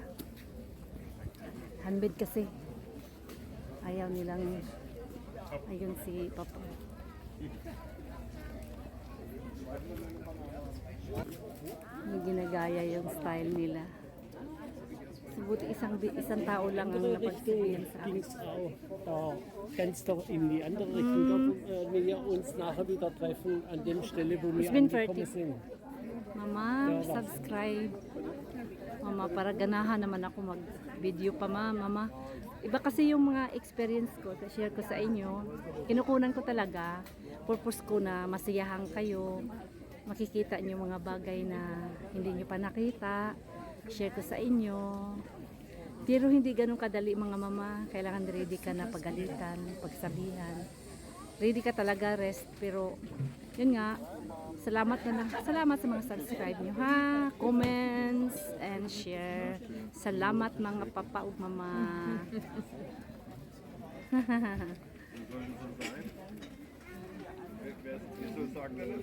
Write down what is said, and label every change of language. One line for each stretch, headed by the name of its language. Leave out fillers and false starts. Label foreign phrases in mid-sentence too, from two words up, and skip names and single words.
Filipino: Handmade kasi ayaw nilang ayun si papa. Hindi ginagaya yung style nila. Buti isang tao lang ang napagsabihan sa akin.
German: Ging's auch da ganz doch in die andere Richtung, dort, wo wir uns nachher wieder treffen, an der Stelle, wo wir
English: It's been
German: angekommen 30. sind.
Filipino: Mama, subscribe. Mama, para ganahan naman ako mag-video pa mama. Iba kasi yung mga experience ko, share ko sa inyo. Kinukunan ko talaga. Purpose ko na masiyahan kayo. Makikita nyo mga bagay na hindi nyo pa nakita. Share ko sa inyo. Pero hindi ganun kadali mga mama. Kailangan ready ka na pagalitan, pagsabihan. Ready ka talaga, rest. Pero yun nga, salamat sa mga subscribe nyo ha.
English: Comments and share.
Filipino: Salamat mga papa o mama.
German: Wer es nicht so sagt, dann ist